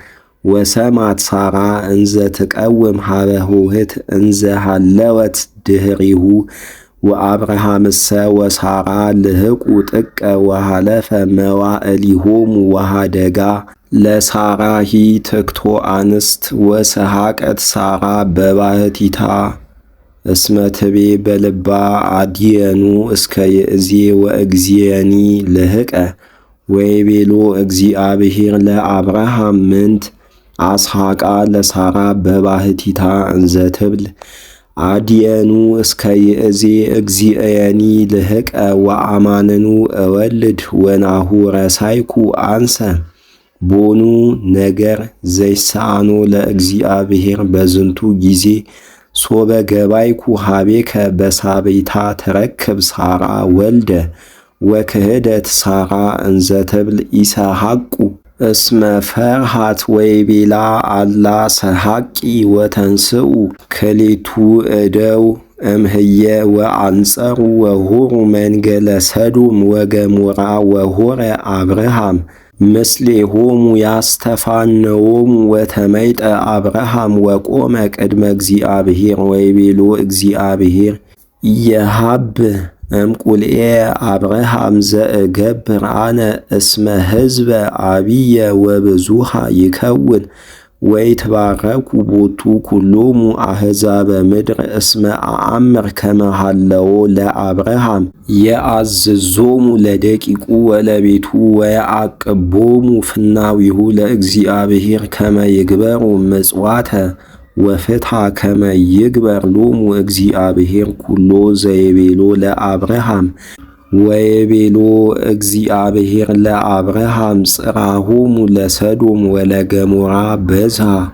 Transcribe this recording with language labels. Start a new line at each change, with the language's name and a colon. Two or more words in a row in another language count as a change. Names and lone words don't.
Geez: ወሰማት ሳራ እንዘ ትቀውም ሃበ ሆህት እንዘ ሃለወት ድህሪሁ ወአብርሃምሰ ወሳራ ልህቁ ጥቀ ወሃለፈ መዋዕሊሆሙ ወሃደጋ ለሳራሂ ትክቶ አንስት ወሰሃቀት ሳራ በባህቲታ እስመ ትቤ በልባ አድየኑ እስከ ይእዜ ወእግዚአኒ ልህቀ ወይቤሎ እግዚአብሔር ለአብርሃም ምንት አስሐቃ ለሳራ በባህቲታ እንዘ ትብል አድየኑ እስከ ይእዜ እግዚአኒ ልህቀ ወአማንኑ እወልድ ወናሁ ረሳይኩ አንሰ ቦኑ ነገር ዘይሳኖ ለእግዚአብሔር በዝንቱ ጊዜ ሶበ ገባይኩ ሃቤከ በሳቤታ ተረክብ ሳራ ወልደ ወክህደት ሳራ እንዘ ትብል ኢሰሐቁ እስመ ፈርሃት ወይቤላ አላ ሰሐቂ ወተንስኡ ክሌቱ እደው እምህየ ወአንጸሩ ወሆሩ መንገለ ሰዶም ወገሞራ ወሆረ አብርሃም ምስሌሆሙ ያስተፋነዎሙ ወተመይጠ አብርሃም ወቆመ ቅድመ እግዚአብሔር ወይቤሎ እግዚአብሔር ኢየሃብ እምቁልኤ አብርሃም ዘእገብር አነ እስመ ሕዝበ አብየ ወብዙሃ ይከውን ወይትባረኩ ቦቱ ኩሎሙ አሕዛበ ምድር እስመ አአምር ከመ ሃለዎ ለአብርሃም የአዝዞሙ ለደቂቁ ወለቤቱ ወየዐቅቦሙ ፍናዊሁ ለእግዚአብሔር ከመ ይግበሩ ምጽዋተ ወፍትሐ ከመ ይግበር ሎሙ እግዚአብሔር ኩሎ ዘይቤሎ ለአብርሃም ወይቤሎ እግዚአብሔር ለአብርሃም ጽራሆሙ ለሰዶም ወለገሞራ በዝሃ